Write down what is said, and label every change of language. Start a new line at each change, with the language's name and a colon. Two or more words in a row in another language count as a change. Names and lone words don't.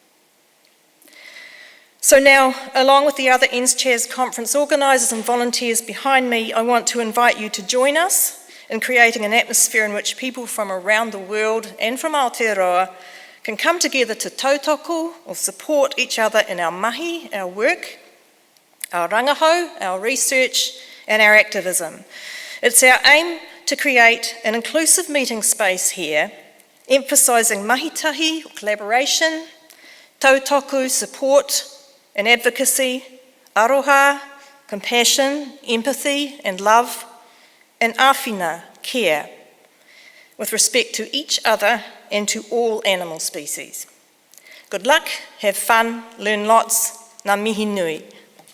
English: So now, along with the other Ends Chairs conference organisers and volunteers behind me, I want to invite you to join us in creating an atmosphere in which people from around the world and from Aotearoa can come together to tautoko or support each other in our mahi, our work, our rangahau, our research and our activism. It's our aim to create an inclusive meeting space here, emphasising mahitahi, collaboration, tautoko, support and advocacy, aroha, compassion, empathy and love, and awhina, care, with respect to each other and to all animal species. Good luck, have fun, learn lots,
Māori: ngā mihi nui.